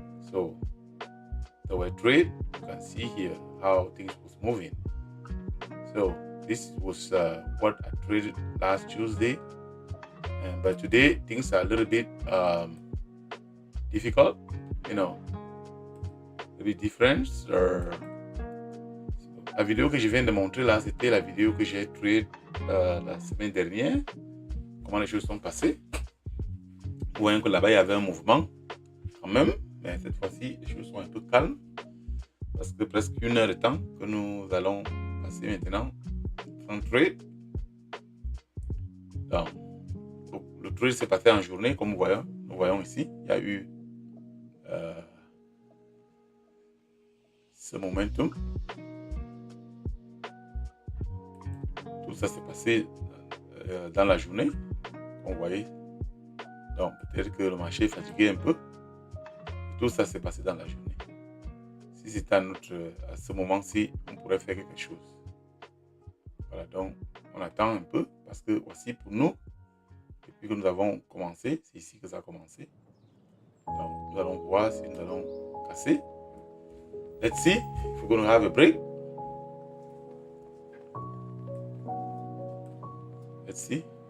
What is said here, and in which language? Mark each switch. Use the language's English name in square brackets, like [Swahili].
[English] So there were trade. You can see here how things was moving. So this was what I traded last Tuesday, but today things are a little bit difficult, a bit different. [French] La vidéo que je viens de montrer là, c'était la vidéo que j'ai trade la semaine dernière. Comment les choses sont passées. Vous voyez que là-bas il y avait un mouvement quand même, mais cette fois-ci les choses sont un peu calmes parce que presque 1 heure de temps que nous allons passer maintenant en trade. Donc le trade s'est passé en journée, comme nous voyons ici. Il y a eu ce momentum. Tout ça s'est passé dans la journée, comme vous voyez. Donc peut-être que le marché est fatigué un peu. Tout ça s'est passé dans la journée. Si c'était à ce moment-ci, on pourrait faire quelque chose. Voilà, donc on attend un peu parce que voici pour nous, depuis que nous avons commencé, c'est ici que ça a commencé. Donc nous allons voir si nous allons casser. [English] Let's see if we're going to have a break. Let's see.